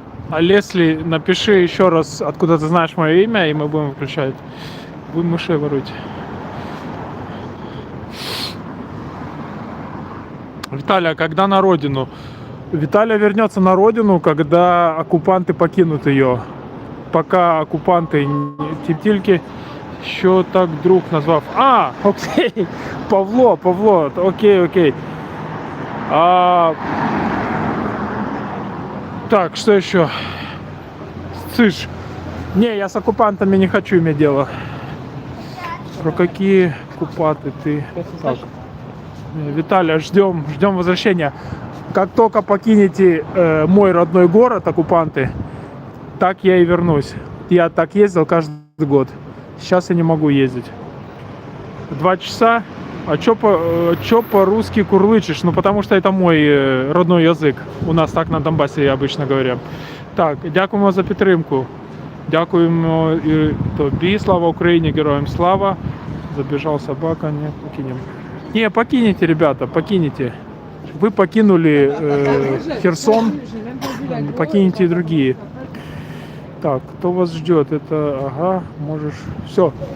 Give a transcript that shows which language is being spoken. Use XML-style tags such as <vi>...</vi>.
<ru>А Лесли, напиши еще раз, откуда ты знаешь мое имя, и мы будем включать. Вы мышей воруете. Виталий, а когда на родину? Виталий вернется на родину, когда оккупанты покинут ее. Пока оккупанты</ru> <uk>тільки що</uk> <ru>так друг назвав. А, окей, Павло, окей. Так, что еще? Цыш. Не, я с оккупантами не хочу иметь дело. Про какие оккупанты ты? Так. Виталий, ждем возвращения. Как только покинете мой родной город, оккупанты, так я и вернусь. Я так ездил каждый год. Сейчас я не могу ездить. 2 часа. А чё по-русски курлычишь? Ну, потому что это мой родной язык. У нас так на Донбассе обычно говорят.</ru> <uk>Так, дякуємо за підтримку. Дякуємо і тобі. Слава Україні, героям слава.</uk> <ru>Забежал собака, не покинем. Не, покинете, ребята, покинете. Вы покинули Херсон, покинете и другие. Так, кто вас ждет? Это, ага, можешь... Все.</ru>